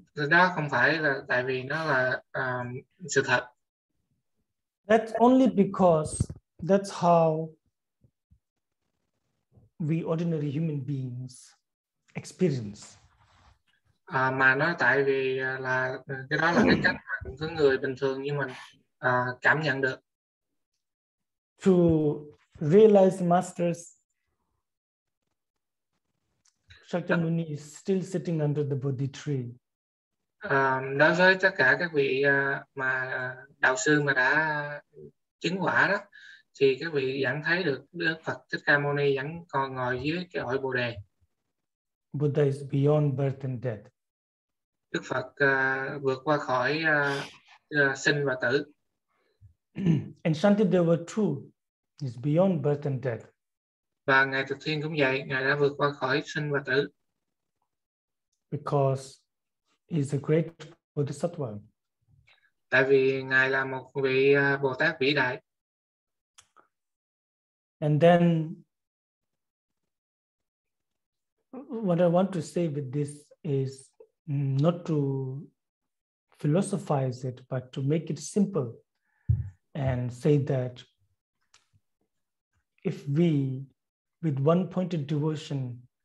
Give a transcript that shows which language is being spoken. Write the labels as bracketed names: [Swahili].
[Vietnamese] Đó không phải là tại vì nó là sự thật. [English] That's only because that's how we ordinary human beings experience. [Vietnamese] Mà nó tại vì là cái đó là cái cách mà những người bình thường như mình cảm nhận được. [English] To realize masters, Shakyamuni is still sitting under the Bodhi tree. [Vietnamese] Đối với tất cả các vị mà đạo sư mà đã chứng quả đó, thì các vị vẫn thấy được Đức Phật Thích Ca Mâu Ni vẫn còn ngồi dưới cái cội Bồ đề. [English] Buddha is beyond birth and death. [Vietnamese] Đức Phật vượt qua khỏi sinh và tử. [English] And Shantideva too is beyond birth and death. [Vietnamese] Và ngài Tịch Thiên cũng vậy, ngài đã vượt qua khỏi sinh và tử. [English] Because he is a great Bodhisattva. [Vietnamese] Tại vì ngài là một vị Bồ Tát vĩ đại. [English] And then what I want to say with this is not to philosophize it, but to make it simple and say that if we, with one-pointed devotion,